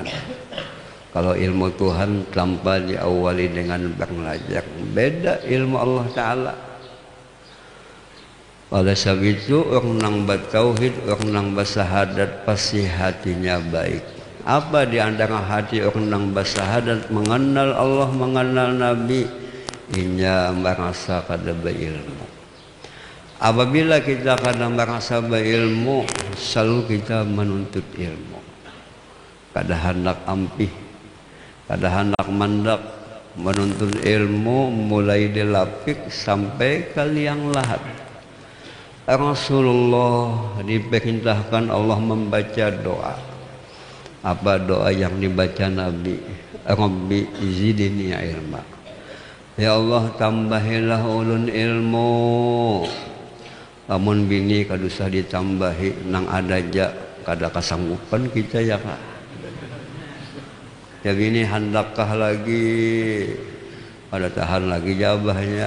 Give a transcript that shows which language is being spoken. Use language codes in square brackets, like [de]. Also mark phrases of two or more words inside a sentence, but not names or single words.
[id] Kalau ilmu Tuhan tanpa diawali dengan belajar, beda ilmu Allah Ta'ala. Oleh sebab itu orang yang bertauhid, orang yang bersyahadat pasti hatinya baik. Apa di antara hati orang yang bersyahadat, mengenal Allah, [bjn] mengenal Nabi, inya merasa kada berilmu. Apabila kita kada merasa berilmu, selalu kita menuntut ilmu. Kada hendak ampih, kada hendak mandak, menuntut ilmu mulai dilapik sampai ke liang lahat. [id] Rasulullah diperintahkan Allah membaca doa. Apa doa yang dibaca Nabi? [ar] رب زدني علما يا الله, [bjn] tambahilah ulun ilmu. Lamun bini kada usah ditambahi, nang ada aja kada kasanggupan kita ya Kak. Ya bini handakkah lagi, kada tahan lagi jabahnya.